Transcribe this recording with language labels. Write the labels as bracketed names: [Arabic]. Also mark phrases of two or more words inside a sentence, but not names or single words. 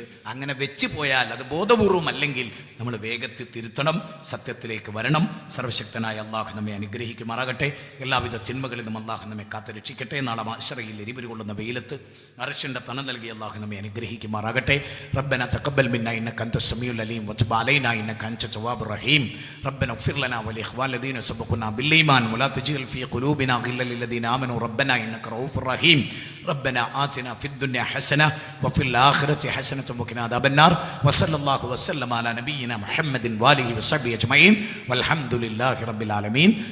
[Malayalam] അങ്ങനെ വെച്ച് പോയാൽ അത് ബോധപൂർവം അല്ലെങ്കിൽ നമ്മൾ വേഗത്തിൽ തിരുത്തണം, സത്യത്തിലേക്ക് വരണം. സർവശക്തനായ അള്ളാഹു നമ്മെ അനുഗ്രഹിക്കുമാറാകട്ടെ. എല്ലാവിധ ചിന്മകളിൽ നിന്നും അള്ളാഹു നമ്മെ കാത്ത് രക്ഷിക്കട്ടെ. നാളെ മഹ്ശറയിൽ എരിപൊരി കൊള്ളുന്ന വെയിലത്ത് അർശിൻ്റെ തണൽ നൽകി അള്ളാഹു നമ്മെ അനുഗ്രഹിക്കുമാറാകട്ടെ. [Arabic] ربنا تقبل منا إنك أنت السميع العليم وتب علينا إنك أنت التواب الرحيم ربنا اغفر لنا ولإخوان الذين سبقونا بالإيمان ولا تجعل في قلوبنا غلا للذين آمنوا ربنا إنك رؤوف رحيم ربنا آتنا في الدنيا حسنة وفي الآخرة حسنة وقنا عذاب النار وصلى الله وسلم على نبينا محمد وآله وصحبه أجمعين والحمد لله رب العالمين.